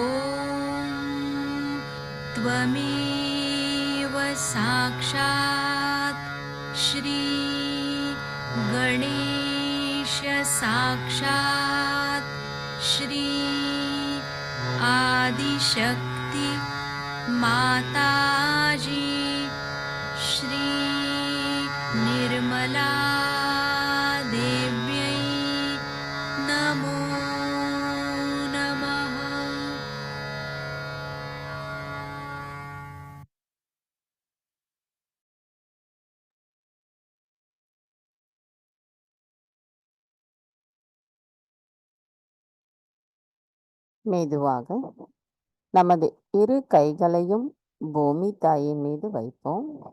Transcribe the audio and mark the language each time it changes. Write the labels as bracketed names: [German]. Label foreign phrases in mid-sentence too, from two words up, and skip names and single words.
[Sanskrit] त्वमेव साक्षात् श्री गणेश साक्षात् श्री आदिशक्ति माताजी श्री निर्मला देव्यै नमो नमः [Tamil] மெதுவாக நமது இரு கைகளையும் பூமி தாயின் மீது வைப்போம்.